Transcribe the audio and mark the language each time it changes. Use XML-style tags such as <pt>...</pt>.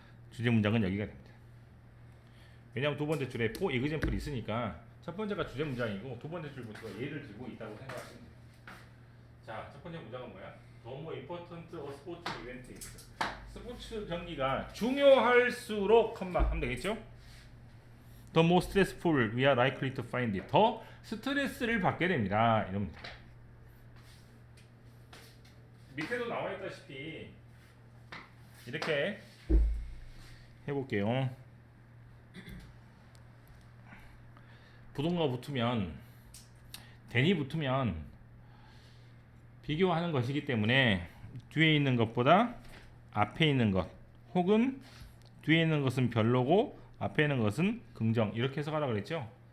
<ko>주제 문장은 여기가 됩니다. 왜냐하면 두 번째 줄에</ko> <en>for example</en> <ko>이 있으니까 첫 번째가 주제 문장이고 두 번째 줄부터 예를 들고 있다고 생각하시면 돼요. 자, 첫 번째 문장은 뭐야?</ko> <en>The more important a sport event is.</en> <ko>스포츠 경기가 중요할수록 컴마 하면 되겠죠?</ko> <en>The more stressful we are likely to find it.</en> <ko>더 스트레스를 받게 됩니다. 이럽니다. 밑에도 나와 있다시피 이렇게 해볼게요. 부동가 붙으면 den이 붙으면 비교하는 것이기 때문에 뒤에 있는 것보다 앞에 있는 것, 혹은 뒤에 있는 것은 별로고 앞에 있는 것은 긍정, 이렇게 해석하라고 그랬죠.</ko>